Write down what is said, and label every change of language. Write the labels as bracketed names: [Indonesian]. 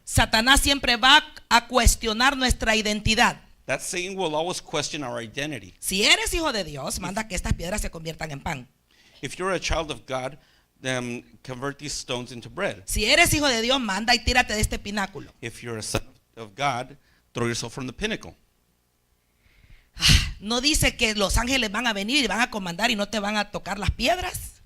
[Spanish] Satanás siempre va a cuestionar nuestra identidad. [English] that Satan will always question our identity. [Spanish] Si eres hijo de Dios, manda que estas piedras se conviertan en pan. [English] If you're a child of God, then convert these stones into bread. [Spanish] Si eres hijo de Dios, manda y tírate de este pináculo. [English] If you're a son of God, throw yourself from the pinnacle. [Spanish] No dice que los ángeles van a venir y van a comandar y no te van a tocar las piedras.